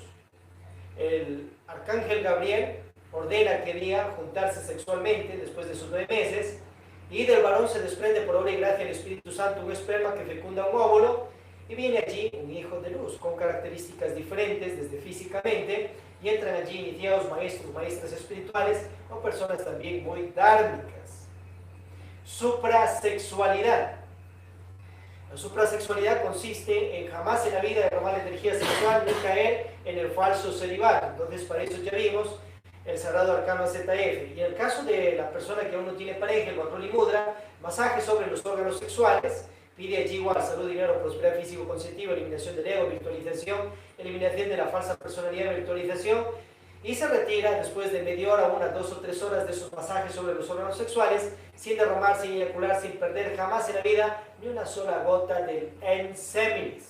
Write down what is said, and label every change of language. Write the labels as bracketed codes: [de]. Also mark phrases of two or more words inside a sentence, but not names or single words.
[es] El arcángel Gabriel ordena que día juntarse sexualmente después de sus 9 meses, y del varón se desprende por obra y gracia del Espíritu Santo un esperma que fecunda un óvulo, y viene allí un hijo de luz con características diferentes desde físicamente, y entran allí iniciados maestros, maestras espirituales o personas también muy dármicas. Suprasexualidad. La suprasexualidad consiste en jamás en la vida derramar la energía sexual ni caer en el falso celibato. Entonces, para eso ya vimos el sagrado arcano ZF. Y en el caso de la persona que aún no tiene pareja, el Vajroli Mudra, masaje sobre los órganos sexuales, pide allí igual salud, dinero, prosperidad físico conceptiva, eliminación del ego, virtualización, eliminación de la falsa personalidad, virtualización, y se retira después de media hora, 1, 2 o 3 horas de esos masajes sobre los órganos sexuales, sin derramar, sin eyacular, sin perder jamás en la vida ni una sola gota del enseminis.